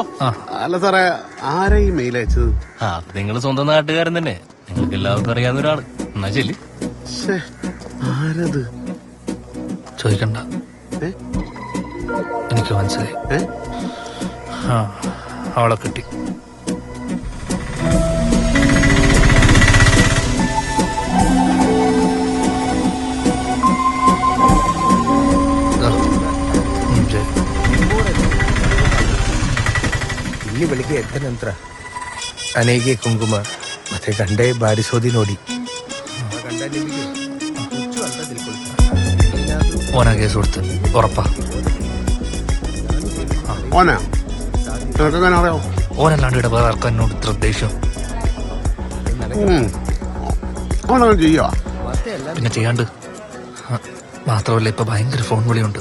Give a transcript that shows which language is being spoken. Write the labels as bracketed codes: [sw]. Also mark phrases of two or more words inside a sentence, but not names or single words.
[ml] അല്ല സാറേ, ആരാ ഈ മെയിൽ അയച്ചത്? നിങ്ങൾ സ്വന്തം നാട്ടുകാരൻ തന്നെ, നിങ്ങൾക്ക് എല്ലാവർക്കും അറിയാവുന്ന ഒരാള്. എന്നാ ചെല്ലി. ആരത്? ചോദിക്കണ്ട, എനിക്ക് മനസ്സിലായി. അവളെ കിട്ടി. [kn] ಇಲ್ಲಿ ಬೆಳಿಗ್ಗೆ ಎದ್ದ ನಂತರ ಅನೇಗೆ ಕುಂಕುಮ ಮತ್ತೆ ಗಂಡೆ ಬಾರಿಸೋದಿ ನೋಡಿ [ml] ഓനാ കേസ് കൊടുത്ത് ഉറപ്പാ. ഓനല്ലാണ്ട് ഇവിടെ വേറെ ആർക്കും എന്നോട് ഇത്ര ദേഷ്യം. പിന്നെ ചെയ്യാണ്ട് മാത്രമല്ല, ഇപ്പൊ ഭയങ്കര ഫോൺ വിളിയുണ്ട്.